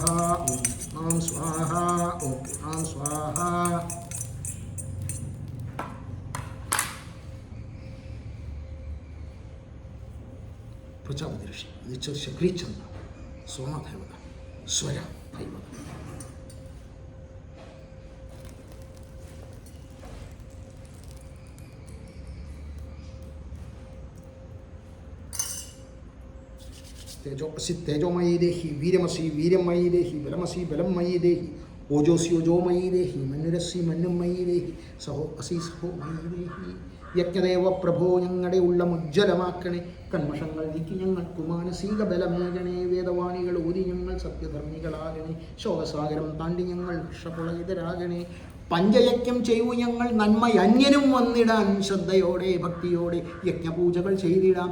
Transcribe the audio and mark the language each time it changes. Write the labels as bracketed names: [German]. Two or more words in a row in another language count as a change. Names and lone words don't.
[Sanskrit] ഓം പൂർണം സ്വാഹ. ഓം പൂർണം സ്വാഹ. പ്രജാപതി ഋഷി ശക്രീചന്ദ്ര സോമദേവത സ്വര ഭൈവത. तेजोपसि तेजोमयी देहि. वीरमसि वीरमयी देहि. बलमसि बलमयी देहि. ओजोसि ओजोमयी देहि. मन्नुरसि मन्नुमयी देहि. सहो असि सहो मयी देहि. [Malayalam] യജ്ഞദേവ പ്രഭോ ഞങ്ങളുടെ ഉള്ളം ഉജ്ജ്വലമാക്കണേ. കന്മഷങ്ങൾ നീക്കി ഞങ്ങൾക്ക് മാനസിക ബലമേകണേ. വേദവാണികൾ ഓതി ഞങ്ങൾ സത്യധർമ്മികളാകണേ. ശോകസാഗരം താണ്ടി ഞങ്ങൾ ഹർഷപുളകിതരാകണേ. പഞ്ചയജ്ഞം ചെയ്യൂ ഞങ്ങൾ നന്മ അന്യനും വന്നിടാൻ. ശ്രദ്ധയോടെ ഭക്തിയോടെ യജ്ഞപൂജകൾ ചെയ്തിടാം.